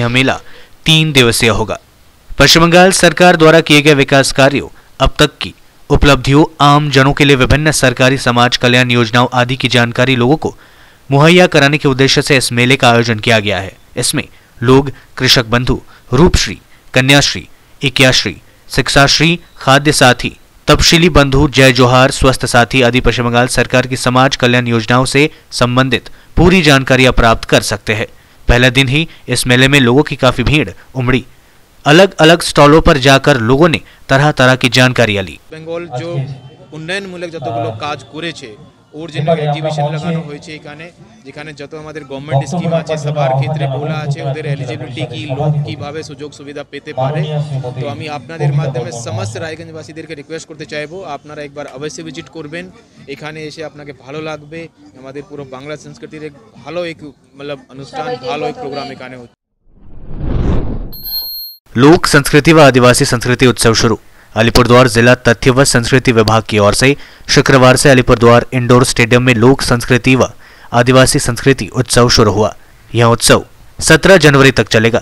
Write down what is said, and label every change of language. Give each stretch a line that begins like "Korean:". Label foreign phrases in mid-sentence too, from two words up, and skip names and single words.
Hindi: यह मेला 3 दिवसीय होगा। पश्चिम बंगाल सरकार द्वारा किए गए विकास कार्यों, अब तक की उपलब्धियों, आम जनों के लिए विभिन्न सरकारी समाज कल्याण योजनाओं आदि की जानकारी लोगों को मुहैया कराने के उद्देश्य से इस मेले का आयोजन किया गया है। इसमें लोग कृषक बंधु, रूपश्री, कन्याश्री, इक्याश्री, शिक्षाश्री, खाद्य साथी, तपशीली बंधु, जय जोहार, स्वस्थ साथी आदि पश्चिम बंगाल सरकार की समाज कल्याण योजनाओं से संबंधित पूरी जानकारियां प्राप्त कर सकते हैं। पहले दिन ही इस मेले में लोगों की काफी भीड़ उमड़ी। अलग अलग स्टॉलों पर जाकर लोगों ने तरह तरह की जानकारियां ली। बेंगल जो उन्नयनमूलक
Bangla: যতগুলো কাজ করেছে ওর জন্য এক্সিবিশন লাগানো হয়েছে এখানে, যেখানে যত আমাদের
English: government scheme
Bangla: আছে সবার ক্ষেত্রে বলা আছে ওদের এলিজিবিলিটি কি, লোক কিভাবে সুযোগ সুবিধা পেতে পারে। তো আমি আপনাদের মাধ্যমে সমস্ত রায়গঞ্জবাসীদেরকে রিকোয়েস্ট করতে চাইবো আপনারা একবার অবশ্যই ভিজিট করবেন। এখানে এসে আপনাকে ভালো লাগবে। আমাদের পুরো বাংলা সংস্কৃতির এক ভালো এক मतलब অনুষ্ঠান, ভালো এক প্রোগ্রাম এখানে হচ্ছে।
Hindi: लोक संस्कृति व आदिवासी संस्कृति उत्सव शुरू। अलीपुरद्वार जिला तथ्य व संस्कृति विभाग की ओर से शुक्रवार से अलीपुरद्वार इंडोर स्टेडियम में लोक संस्कृति व आदिवासी संस्कृति उत्सव शुरू हुआ। यह उत्सव 17 जनवरी तक चलेगा।